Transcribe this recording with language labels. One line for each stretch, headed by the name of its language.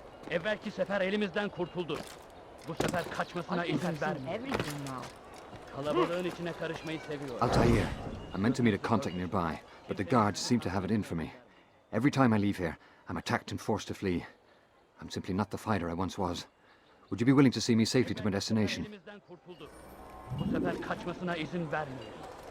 Turkish: Evvelki sefer elimizden kurtuldu. Bu sefer kaçmasına izin verme.
English: Everything now.
Turkish: Kalabalığın içine karışmayı seviyor.
English: Altair, I meant to meet a contact nearby, but the guards seem to have it in for me. Every time I leave here, I'm attacked and forced to flee. I'm simply not the fighter I once was. Would you be willing to see me safely to my destination?
Turkish: Elimizden kurtuldu. Bu sefer kaçmasına izin vermeyelim.